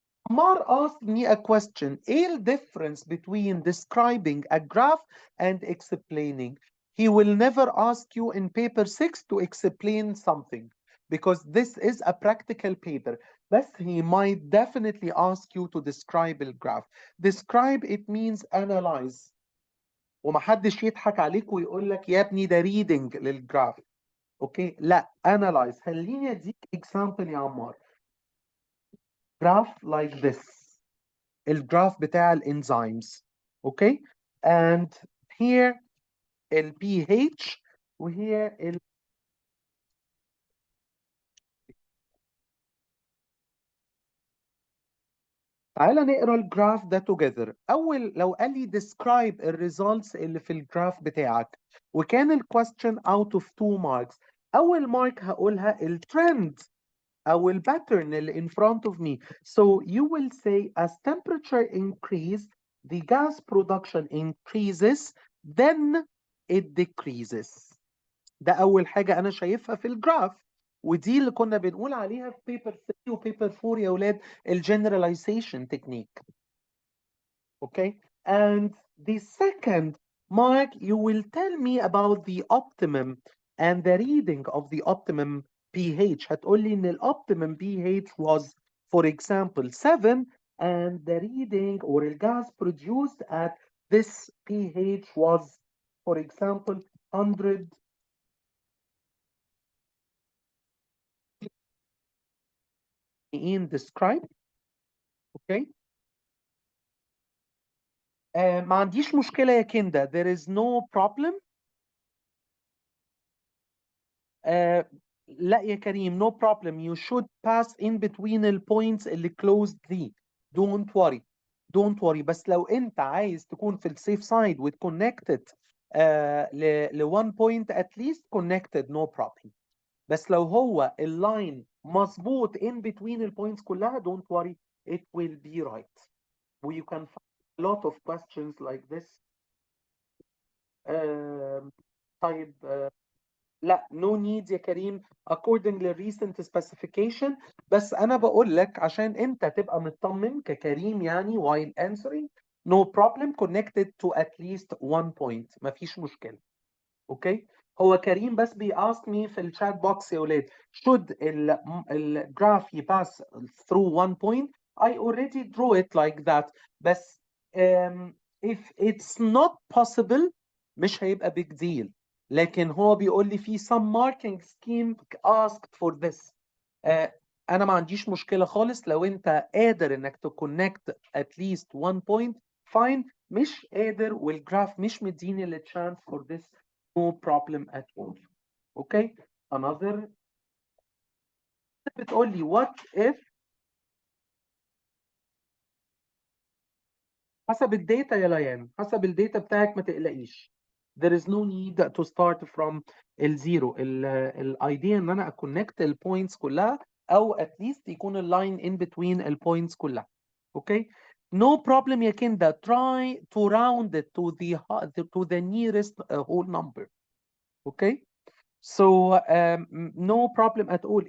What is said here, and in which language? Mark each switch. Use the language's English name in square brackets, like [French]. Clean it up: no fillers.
[English] Mar asked me a question. [Arabic] ايه [English] the difference between describing a graph and explaining? he will never ask you in paper 6 to explain something because this is a practical paper. But he might definitely ask you to describe the graph. Describe it means analyze. [Arabic] ومحدش يضحك عليك ويقول لك يا ابني ده reading للجراف. اوكي لا analyze. خليني اديك example يا عمار. [English] graph like this. [Arabic] الجراف بتاع الانزيمز. اوكي [English] and here [Arabic] ال pH وهي ال تعالى نقرا الجراف ده [English] together. [Arabic] اول لو قال لي describe الريزلتس اللي في الجراف بتاعك وكان الكويستشن [English] out of 2 marks، [Arabic] اول مارك هقولها الترند او الباترن اللي [English] in front of me. So you will say as temperature increase the gas production increases then it decreases. [Arabic] ده اول حاجه انا شايفها في الجراف، ودي اللي كنا بنقول عليها في بيبر 3 وبيبر 4 يا اولاد الجنراليزيشن تكنيك. [English] Okay, and the second mark you will tell me about the optimum and the reading of the optimum pH. [Arabic] هتقول لي ان [English] optimum pH was for example 7 and the reading or the gas produced at this pH was for example 100 in describe. Okay, [Arabic] ما عنديش مشكلة يا كندا. [English] There is no problem. [Arabic] لا يا [English] كريم no problem. You should pass in between the points [Arabic] اللي [English] closed دي. Don't worry. Don't worry. [Arabic] بس لو أنت عايز تكون في السيف سايد وتكونكتد ل [English] one point at least connected no problem. [Arabic] بس لو هو اللاين مظبوط [English] in between the points [Arabic] كلها [English] don't worry it will be right. You can find a lot of questions like this. [Arabic] طيب لا [English] no need يا كريم according to recent specification. [Arabic] بس انا بقول لك عشان انت تبقى مطمن ككريم يعني [English] while answering no problem connected to at least one point [Arabic] مفيش مشكلة. اوكي هو كريم بس [English] ask me [Arabic] في الشات بوكس يا ولاد should الجراف يباس [English] through one point. I already drew it like that. بس if it's not possible [Arabic] مش هيبقى [English] big deal. [Arabic] لكن هو بيقول لي في [English] some marking scheme asked for this. [Arabic] انا ما عنديش مشكلة خالص لو انت قادر انك تكونكت [English] at least one point fine. [Arabic] مش قادر والجراف مش مديني ال [English] chance for this no problem at all. Okay, another [Arabic] بتقول لي [English] what if [Arabic] حسب الداتا يا ليان حسب الداتا بتاعك ما تقلقيش. [English] there is no need to start from الزيرو. [Arabic] الايديا ان انا اكونكت البوينتس كلها او [English] at least [Arabic] يكون اللاين in between البوينتس كلها. [English] Okay, no problem يا كندا. try to round it to the nearest whole number. Okay, so no problem at all.